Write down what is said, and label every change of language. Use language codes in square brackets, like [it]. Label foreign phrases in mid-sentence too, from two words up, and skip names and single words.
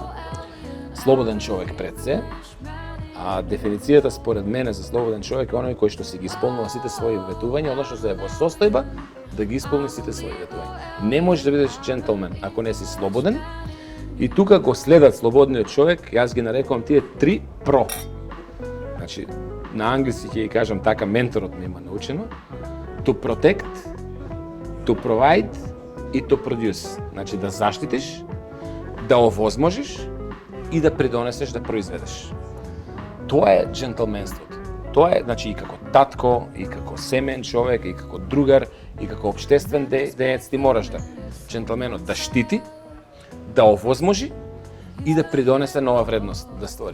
[mk] Слободен човек пред се, а дефиницијата според мене за слободен човек е оној кој што си ги исполнува сите своји ветувања, односно што е во состојба да ги исполни сите своји ветувања. Не можеш да бидеш џентлмен ако не си слободен. И тука го следат слободниот човек, јас ги нарекувам тие 3 про. Значи, на англиски ќе ги кажам така, менторот ми има научено. [en] To protect, to provide и to produce. [mk] Значи да заштитиш, да овозможиш и да придонесеш, да произведеш. Тоа е џентлменството. Тоа е, значи, и како татко, и како семен човек, и како другар, и како општествен деец, ти мораш да џентлменот да штити, да овозможи и да придонесе нова вредност да створи.